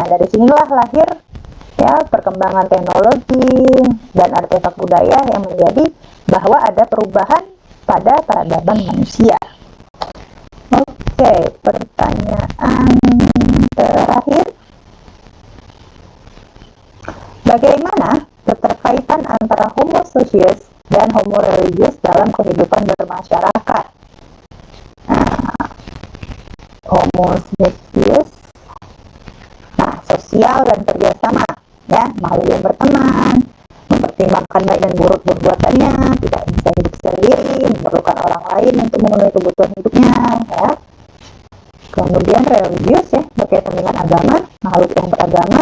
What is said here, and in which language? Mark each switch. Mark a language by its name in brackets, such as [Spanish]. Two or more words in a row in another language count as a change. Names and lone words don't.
[Indonesian] Dari sinilah lahir ya perkembangan teknologi dan artefak budaya yang menjadi bahwa ada perubahan pada peradaban manusia. Oke, pertanyaan terakhir. Bagaimana keterkaitan antara [Latin] homo socius [Indonesian] dan [Latin] homo religius [Indonesian] dalam kehidupan bermasyarakat? [Latin] Homo socius, [Indonesian] sosial dan kerjasama, ya, makhluk yang berteman, mempertimbangkan baik dan buruk perbuatannya, tidak bisa hidup sendiri, memerlukan orang lain untuk memenuhi kebutuhan hidupnya, ya. Kemudian religius, ya, berkaitan dengan agama, makhluk yang beragama.